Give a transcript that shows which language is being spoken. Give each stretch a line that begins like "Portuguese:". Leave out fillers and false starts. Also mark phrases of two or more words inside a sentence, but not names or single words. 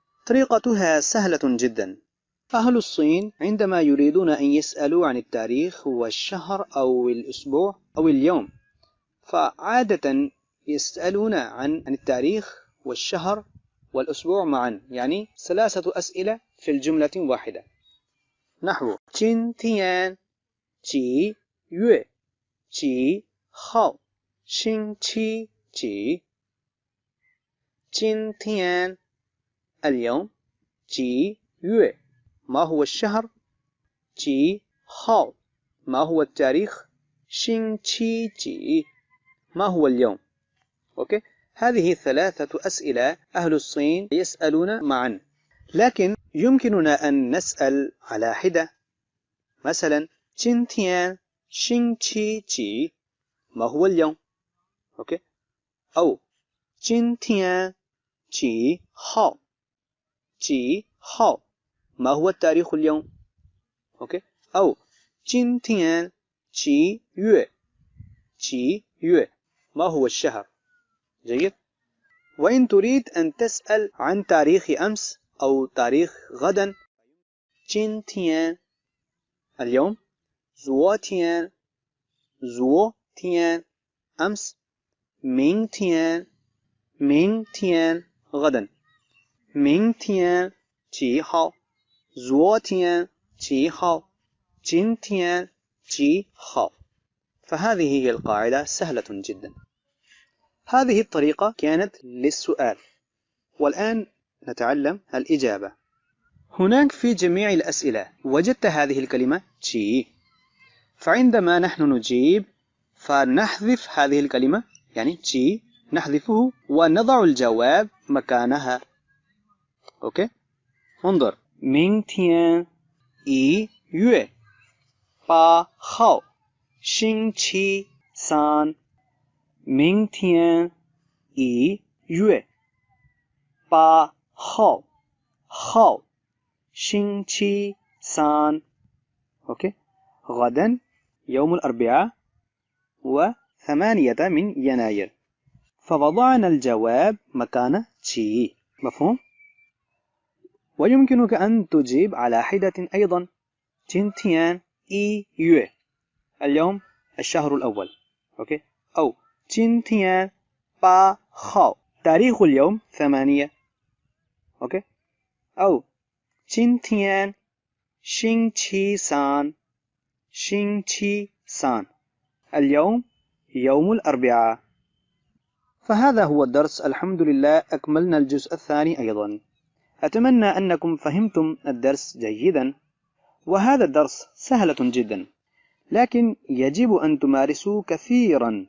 Arabic: طريقتها سهلة جدا. أهل الصين عندما يريدون أن يسألوا عن التاريخ والشهر أو الأسبوع أو اليوم، فعادة يسألون عن التاريخ والشهر والأسبوع معا، يعني 3 أسئلة في الجملة واحدة، نحو
Chinese: 今天几月几号星期几
Arabic: 今天 اليوم، 几月 ما هو الشهر، 几号 ما هو التاريخ، 星期几 ما هو اليوم. أوكي؟ هذه 3 أسئلة أهل الصين يسألون معا، لكن يمكننا أن نسأل على حدة. مثلا
Chinese: 今天星期几
Arabic: ما هو اليوم. أوكي؟ أو
Chinese: 今天几号 几号
Arabic: ما هو التاريخ اليوم. أوكي؟ أو
Chinese: 今天几月几月
Arabic: ما هو الشهر. جيد؟ وإن تريد أن تسأل عن تاريخ أمس أو تاريخ غدا،
Chinese: 今天 اليوم، 昨天 昨天 أمس، 明天 明天 غدا، 明天几号，昨天几号，今天几号.
Arabic: فهذه هي القاعدة سهلة جدا. هذه الطريقة كانت للسؤال، والآن نتعلم الإجابة. هناك في جميع الأسئلة وجدت هذه الكلمة تشي، فعندما نحن نجيب فنحذف هذه الكلمة، يعني تشي نحذفه ونضع الجواب مكانها. أوكي؟ انظر
Chinese: 明天1月8号星期三，明天1月8号号星期三.
Arabic: أوكي؟ غدا يوم الأربعاء و8 من يناير، فوضعنا الجواب مكان تشي. مفهوم؟ ويمكنك أن تجيب على حدة أيضا.
Chinese: 今天1月
Arabic: اليوم الشهر الأول. أوكي؟ أو
Chinese: 今天8号
Arabic: تاريخ اليوم 8. أوكي؟ أو
Chinese: 今天星期三 星期三
Arabic: اليوم يوم الأربعاء. فهذا هو الدرس. الحمد لله أكملنا الجزء الثاني أيضا. أتمنى أنكم فهمتم الدرس جيدا، وهذا الدرس سهلة جدا، لكن يجب أن تمارسوا كثيرا.